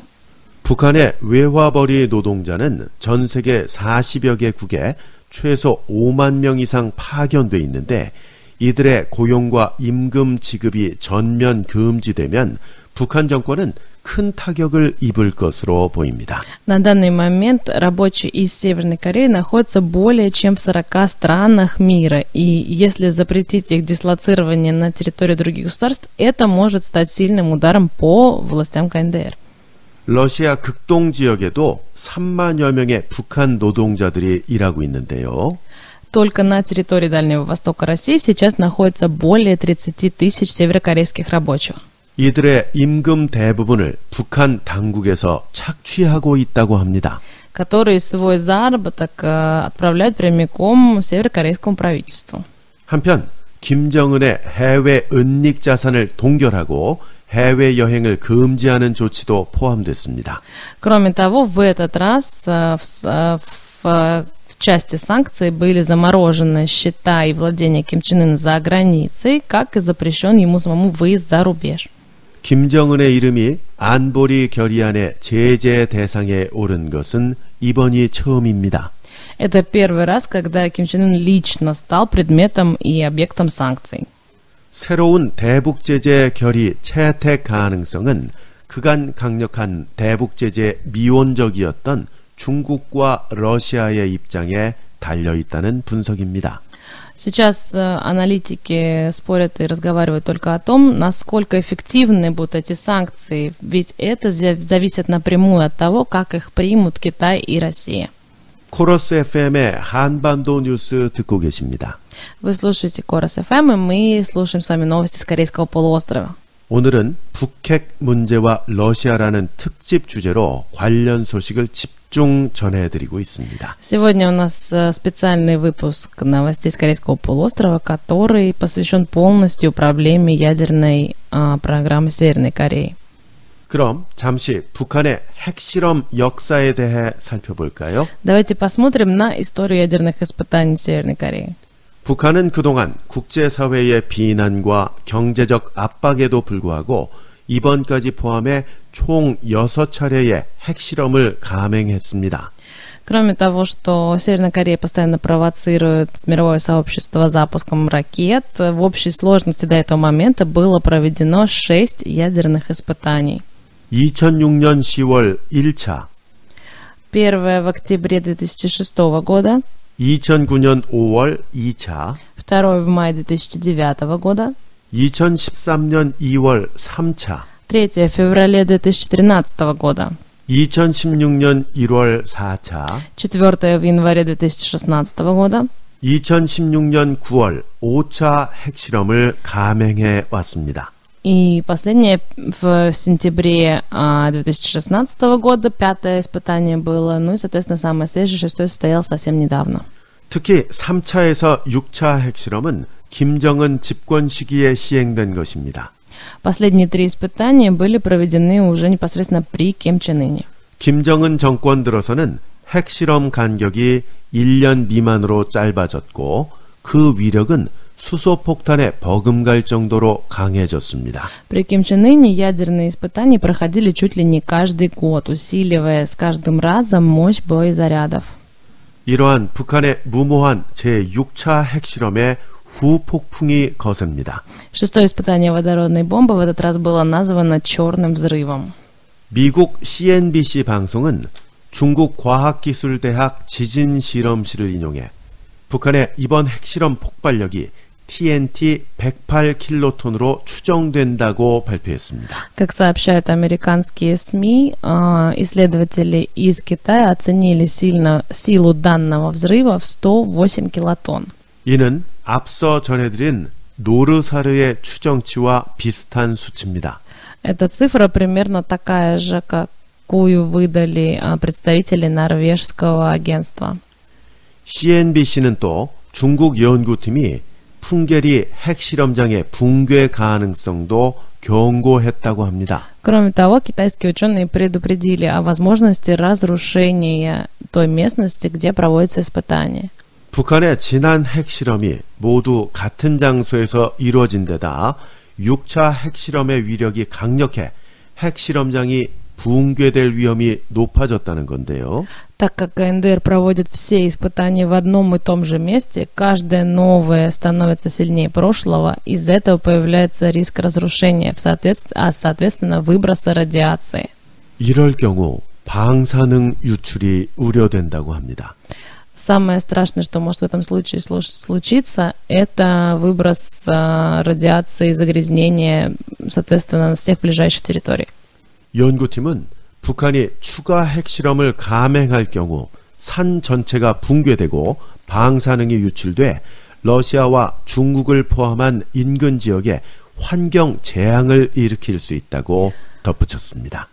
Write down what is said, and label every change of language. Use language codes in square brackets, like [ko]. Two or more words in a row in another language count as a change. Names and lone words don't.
[ko] 북한의 외화벌이 노동자는 전 세계 40여 개국에 최소 5만 명 이상 파견돼 있는데 이들의 고용과 임금 지급이 전면 금지되면 북한 정권은 큰 타격을 입을 것으로 보입니다. [ru] На данный момент рабочие из Северной Кореи находятся более чем в 40 странах мира, и если запретить их дислоцирование на территории других государств, это может стать сильным ударом по властям КНДР. [ko] 러시아 극동 지역에도 3만여 명의 북한 노동자들이 일하고 있는데요. [ru] Только на территории Дальнего Востока России сейчас находится более 30 тысяч северокорейских рабочих. [ko] 이들의 임금 대부분을 북한 당국에서 착취하고 있다고 합니다. [ru] Которые свой заработок отправляют прямиком северокорейскому правительству. [ko] 한편 김정은의 해외 은닉 자산을 동결하고 해외 여행을 금지하는 조치도 포함됐습니다. [ru] Кроме того, в этот раз в части санкций были заморожены счета и владения Ким Чен Ына за границей, как и запрещен ему самому выезд за рубеж. [ko] 김정은의 이름이 안보리 결의안의 제재 대상에 오른 것은 이번이 처음입니다. [ru] Это первый раз, когда Ким Чен Ын лично стал предметом и объектом санкций. [ko] 새로운 대북 제재 결의 채택 가능성은 그간 강력한 대북 제재 미온적이었던 중국과 러시아의 입장에 달려 있다는 분석입니다. [ru] Сейчас аналитики спорят и разговаривают только о том, насколько эффективны будут эти санкции, ведь это зависит напрямую от того, как их примут Китай и Россия. [ko] 코러스 FM의 한반도 뉴스 듣고 계십니다. [ru] Вы слушаете Корос FM, и мы слушаем с вами новости с Корейского полуострова. [ko] 오늘은 북핵 문제와 러시아라는 특집 주제로 관련 소식을 집중 전해드리고 있습니다. [ru] Сегодня у нас специальный выпуск новостей с Корейского полуострова, который посвящен полностью проблеме ядерной программы Северной Кореи. [ko] 그럼 잠시 북한의 핵실험 역사에 대해 살펴볼까요? [ru] Давайте посмотрим на историю ядерных испытаний Северной Кореи. [ko] 북한은 그동안 국제사회의 비난과 경제적 압박에도 불구하고 이번까지 포함해 총 6차례의 핵실험을 감행했습니다. [ru] Кроме того, что Северная Корея постоянно провоцирует мировое сообщество запуском ракет, в общей сложности до этого момента было проведено 6 ядерных испытаний. [ko] 2006년 10월 1차, [ru] Первое в октябре 2006 года, [ko] 2009년 5월 2차, [ru] второе в мае 2009 года, [ko] 2013년 2월 3차, [ru] третье в феврале 2013 года, [ko] 2016년 1월 4차, [ru] четвертое в январе 2016 года, [ko] 2016년 9월 5차 핵실험을 감행해 왔습니다. [ru] и последнее в сентябре 2016 года, пятое испытание было, ну и, соответственно, самое свежее, шестое состоялось совсем недавно. [ko] 특히 3차에서 6차 핵실험은 김정은 집권 시기에 시행된 것입니다. [ru] Последние 3 испытания были проведены уже непосредственно при Ким Чен Ыне. [ko] 김정은 정권 들어서는 핵실험 간격이 1년 미만으로 짧아졌고 그 위력은 수소폭탄에 버금갈 정도로 강해졌습니다. [ru] При Ким Чен Ыне ядерные испытания проходили чуть ли не каждый год, усиливая с каждым разом мощь боезарядов. [ko] 이러한 북한의 무모한 제6차 핵실험에 후폭풍이 거셉니다. [ru] Шестое испытание водородной бомбы в этот раз было названо «черным взрывом». [ko] 미국 CNBC 방송은 중국 과학기술대학 지진실험실을 인용해 북한의 이번 핵실험 폭발력이 TNT 108킬로톤으로 추정된다고 발표했습니다. [ru] Как сообщают американские СМИ, исследователи из Китая оценили силу данного взрыва в 108 килотонн. [ko] 이는 앞서 전해드린 노르사르의 추정치와 비슷한 수치입니다. [ru] Эта цифра примерно такая же, какую выдали представители норвежского агентства. [ko] CNBC는 또 중국 연구팀이 풍계리 핵실험장의 붕괴 가능성도 경고했다고 합니다. [ru] Кроме того, китайские ученые предупредили о возможности разрушения той местности, где проводятся испытания. [ko] 북한의 지난 핵실험이 모두 같은 장소에서 이루어진 데다 6차 핵실험의 위력이 강력해 핵실험장이 붕괴될 위험이 높아졌다는 건데요. [ru] Так как КНДР проводит все испытания в одном и том же месте, каждое новое становится сильнее прошлого, из-за этого появляется риск разрушения, соответственно, выброса радиации. [ko] 이럴 경우 방사능 유출이 우려된다고 합니다. [ru] Самое страшное, что может в этом случае случиться, это выброс радиации, загрязнения, соответственно, всех ближайших территорий. [ko] 연구팀은 북한이 추가 핵실험을 감행할 경우 산 전체가 붕괴되고 방사능이 유출돼 러시아와 중국을 포함한 인근 지역에 환경 재앙을 일으킬 수 있다고 덧붙였습니다.